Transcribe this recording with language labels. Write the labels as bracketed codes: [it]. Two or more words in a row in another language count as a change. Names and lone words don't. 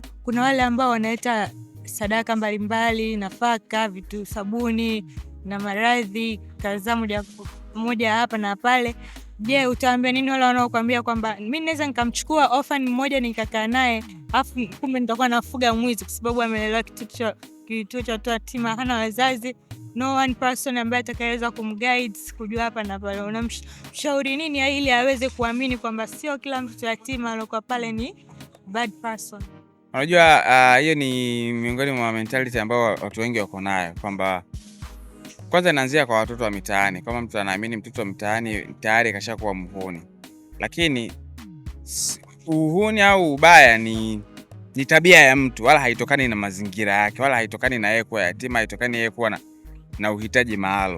[sw] Kuna wale ambao wanaleta sadaka mbalimbali, nafaka, vitu, sabuni na maradhi, kaza moja hapa na pale. Je, utaambia nini wale wanaokuambia kwamba mimi naweza nikamchukua orphan mmoja nikakaa naye afu kumbe nitakuwa nafuga mwizi kwa sababu amelelewa kituo cha watoto yatima, hana wazazi, [en] no one person [sw] ambaye atakayeweza kumguide kujua hapa na pale? Unamshauri nini ili aweze kuamini kwamba sio kila mtoto yatima aliyokuwa pale ni [en] bad person? [sw] Unajua hiyo ni miongoni mwa mentality ambao watu wengi wako nayo, kwamba kwanza inaanzia kwa watoto wa mitaani. Kama mtu anaamini mtoto wa mitaani tayari kashakuwa muhuni. Lakini uhuni au ubaya ni tabia ya mtu, wala haitokani na mazingira yake, wala haitokani na yeye kuwa yatima, haitokani yeye kuwa na uhitaji maalum.